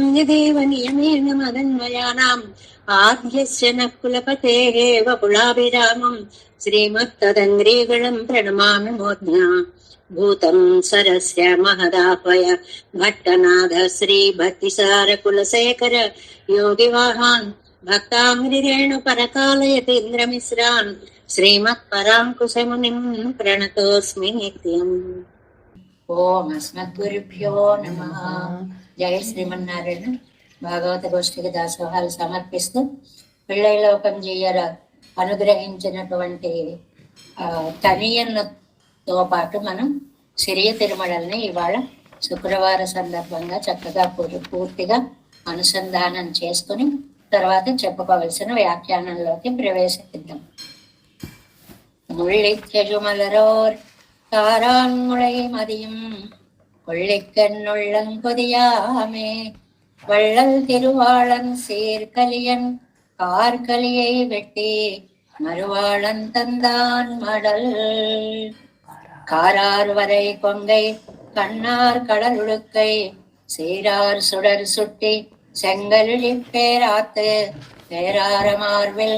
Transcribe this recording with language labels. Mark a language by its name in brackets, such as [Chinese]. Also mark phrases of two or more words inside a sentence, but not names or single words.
[Sanskrit] यदेव नियमेन मदन्वयानाम् आद्यस्य नः कुलपतेः वकुलाभिरामम् श्रीमत्तदङ्ग्रीगणम् प्रणमामि मूर्ध्ना भूतम् सरस्य महदाह्वय भट्टनाथ श्रीभक्तिसारकुलशेखर योगिवाहान् भक्ताङ्गिरेणुपरकालयतीन्द्रमिश्रान् श्रीमत्पराङ्कुशमुनिम् प्रणतोऽस्मि नित्यम्। ఓం అస్మద్గురుభ్యో నమః. జయ శ్రీమన్నారాయణ. [Telugu] భాగవత గోష్ఠికి దాసోహాలు సమర్పిస్తూ పిళ్ళైలోకం చెయ్యర అనుగ్రహించినటువంటి తనియన్లతో పాటు మనం సిరియ తిరుమలని ఇవాళ శుక్రవార సందర్భంగా చక్కగా పూర్తిగా అనుసంధానం చేసుకుని తర్వాత చెప్పుకోవలసిన వ్యాఖ్యానంలోకి ప్రవేశిద్దాం. [Tamil] முள்ளிக்கெழுமலரோர் தாரான்முளை மதியும் கொள்ளிக்கண்ணுள்ளங்கொதியாமே வள்ளல் திருவாளன் சீர்கலியன் கார்கலியை வெட்டி மறுவாளன் தந்தான் மடல் காரார் வரை கொங்கை கண்ணார் கடலுடுக்கை சீரார் சுடர் சுட்டி செங்கலுழி பேராத்து பேரார மார்பில்